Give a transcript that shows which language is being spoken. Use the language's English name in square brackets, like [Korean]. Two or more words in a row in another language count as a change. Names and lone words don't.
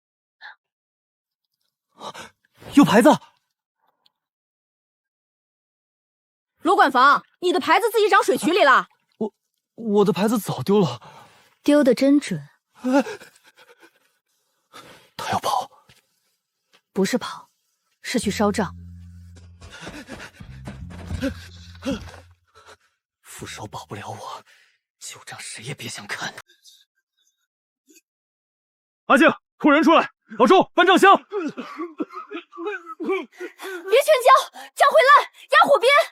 [Chinese] 有牌子。羅管房，你的牌子自己長水渠裡了。我的牌子早丟了。丟得真準。他要跑。不是跑，是去燒帳。副手保不了我，舊賬誰也別想看。阿靜，拖人出來！老周，搬帳箱！別全交，將會爛，壓火邊。